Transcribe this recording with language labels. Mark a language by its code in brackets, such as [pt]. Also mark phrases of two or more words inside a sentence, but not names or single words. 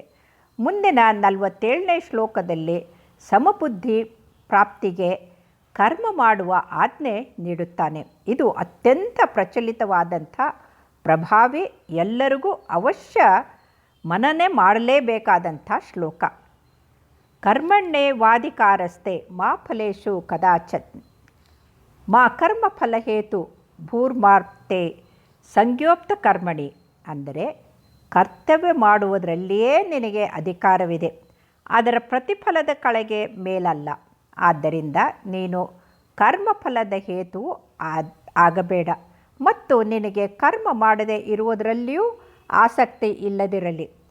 [kn] ಮುಂದಿನ 47ನೇ ಶ್ಲೋಕದಲ್ಲಿ ಸಮಬುದ್ಧಿ ಪ್ರಾಪ್ತಿಗೆ ಕರ್ಮ ಮಾಡುವ ಆಜ್ಞೆ ನೀಡುತ್ತಾನೆ. ಇದು ಅತ್ಯಂತ ಪ್ರಚಲಿತವಾದಂಥ ಪ್ರಭಾವಿ, ಎಲ್ಲರಿಗೂ ಅವಶ್ಯ ಮನನೆ ಮಾಡಲೇಬೇಕಾದಂಥ ಶ್ಲೋಕ. [sa] ಕರ್ಮಣ್ಯೇವಾಧಿಕಾರಸ್ತೆ ಮಾ ಫಲೇಷು ಕದಾಚಿತ್ ಮಾ ಕರ್ಮಫಲಹೇತು ಭೂರ್ಮಾರ್ತೆ ಸಂಜ್ಞೋಕ್ತ ಕರ್ಮಣಿ. [kn] ಅಂದರೆ ಕರ್ತವ್ಯ ಮಾಡುವುದರಲ್ಲಿಯೇ ನಿನಗೆ ಅಧಿಕಾರವಿದೆ, ಅದರ ಪ್ರತಿಫಲದ ಕಳೆಗೆ ಮೇಲಲ್ಲ. ಆದ್ದರಿಂದ ನೀನು ಕರ್ಮಫಲದ ಹೇತುವು ಆಗಬೇಡ ಮತ್ತು ನಿನಗೆ ಕರ್ಮ ಮಾಡದೆ ಇರುವುದರಲ್ಲಿಯೂ ಆಸಕ್ತಿ ಇಲ್ಲದಿರಲಿ.